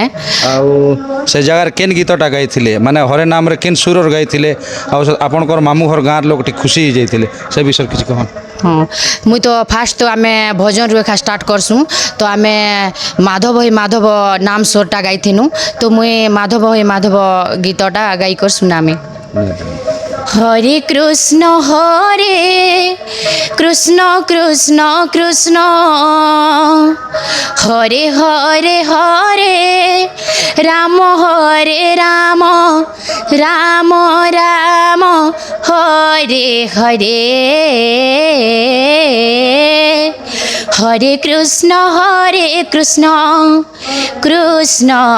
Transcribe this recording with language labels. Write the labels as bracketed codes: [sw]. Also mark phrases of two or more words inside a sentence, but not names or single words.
[or] ଆଉ ସେ ଜାଗାରେ କେନ୍ ଗୀତଟା ଗାଇଥିଲେ, ମାନେ ହରେ ନାମରେ କେନ୍ ସୁରର ଗାଇଥିଲେ, ଆଉ ଆପଣଙ୍କର ମାମୁଁ ଘର ଗାଁର ଲୋକ ଟିକେ ଖୁସି ହେଇଯାଇଥିଲେ ସେ ବିଷୟରେ କିଛି କହନ୍ତୁ। [spv] ହଁ, ମୁଇଁ ତ ଫାଷ୍ଟ ତ ଆମେ ଭଜନରୁ ଏକା ଷ୍ଟାର୍ଟ କରସୁଁ। ତ ଆମେ ମାଧବ ହେ ମାଧବ ନାମ ସ୍ୱରଟା ଗାଇଥିନୁ। ତ ମୁଇଁ ମାଧବ ହେ ମାଧବ ଗୀତଟା ଗାଇକରି ଶୁଣାମି। [sa] হরে কৃষ্ণ কৃষ্ণ কৃষ্ণ হরে হরে হরে রাম রাম রাম রাম হরে হরে হরে কৃষ্ণ কৃষ্ণ কৃষ্ণ